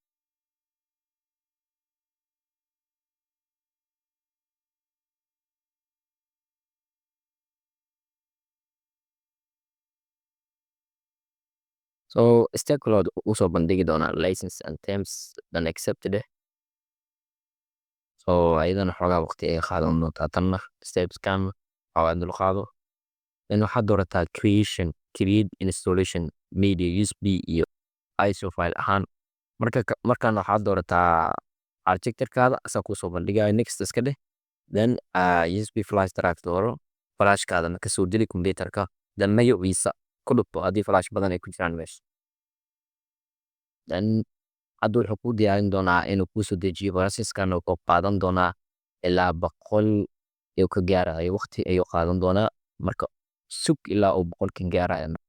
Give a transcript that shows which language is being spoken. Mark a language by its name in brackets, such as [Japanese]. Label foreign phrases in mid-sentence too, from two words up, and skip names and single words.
[Somali] so stakeload usoo bandhigi doonaa [English] license and terms then accepted [Somali] so ayadana xoogaa waqti ay qaadan doontaa tanna stepskan xoogaa dul qaado then waxaad doorataa [English] create installation media USB [Somali] iyo ISO file ahaan markaan waxaad doorataa architecturekaada asaa kusoo bandhigaya next iska dheh then [English] USB flash drive [Somali] dooro flashkaadana kasoo deli computerka then magaciisa ku dhufto haddii flash badan ay ku jiraan meesha then hadda wuxuu kuu diyaarin doonaa inuu kuusoo dejiyo processkan wuxuu qaadan doonaa ilaa 100 ayuu ka gaarayo waqti ayuu qaadan doonaa marka sug ilaa uu 100 ka gaarayo